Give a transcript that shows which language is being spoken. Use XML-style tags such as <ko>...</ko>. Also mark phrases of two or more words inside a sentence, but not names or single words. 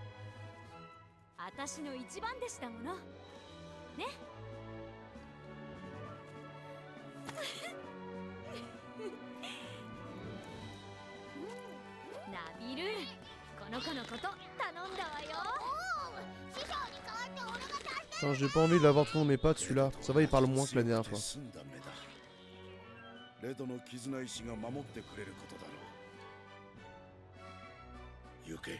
<ja>私の一番弟子だものね。ナビル、この子のこと頼んだわよ。</ja> <fr>Putain, j'ai pas envie de l'avoir trop dans mes pattes celui-là. Ça va, il parle moins que la dernière fois.</fr> <ja>レドの絆石が守ってくれることだろう。行け。</ja>